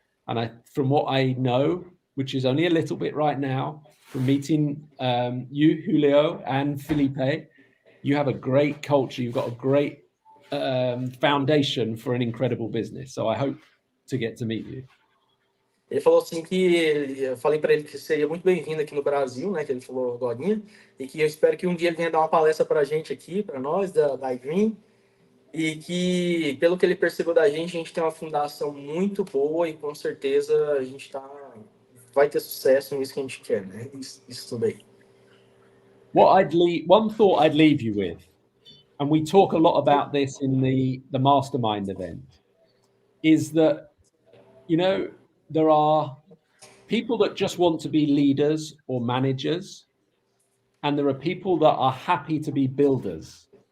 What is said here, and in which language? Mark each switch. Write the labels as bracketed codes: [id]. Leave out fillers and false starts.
[en] And from what I know, which is only a little bit right now, from meeting you, Julio, and Felipe, you have a great culture. You've got a great foundation for an incredible business. So I hope to get to meet you. [pt] Ele falou assim que eu falei para ele que seria muito bem-vindo aqui no Brasil, né? Que ele falou agorinha, e que eu espero que um dia ele venha dar uma palestra para a gente aqui, para nós da iDream, e que pelo que ele percebeu da gente, a gente tem uma fundação muito boa e com certeza a gente vai ter sucesso nisso que a gente quer, né? Isso tudo aí. [en] One thought I'd leave you with, and we talk a lot about this in the mastermind event, is that, you know, there are people that just want to be leaders or managers, and there are people that are happy to be builders.